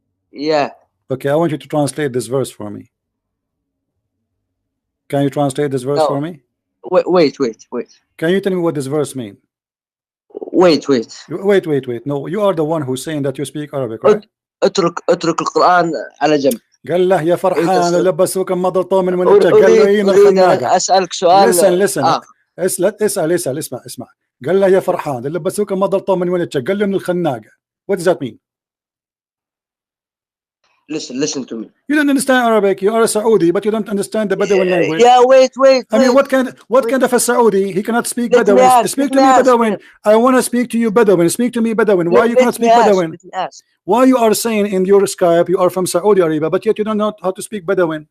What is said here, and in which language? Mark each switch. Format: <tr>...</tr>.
<en>Yeah. Okay, I want you to translate this verse for me. Can you translate this verse for me? Wait. Can you tell me what this verse means? Wait. Wait. No, you are the one who's saying that you speak Arabic, right?</en> <ar>اترك القرآن على جنب. قال له يا فرحان لبسوك مضى من ولدك قال له اين الخناقة. أسألك سؤال.</ar> <en>listen.</en> <ar>اسمع. قال له يا فرحان لبسوك مضى من ولدك قال له من الخناقة.</ar> <en>What does that mean? Listen to me. You don't understand Arabic. You are a Saudi, but you don't understand the Bedouin language. Yeah, wait. I mean, what kind of a Saudi? He cannot speak Bedouin. Speak to me Bedouin. I want to speak to you Bedouin. Speak to me Bedouin. Why you cannot speak Bedouin? Why you are saying in your Skype you are from Saudi Arabia, but yet you don't know how to speak Bedouin?</en>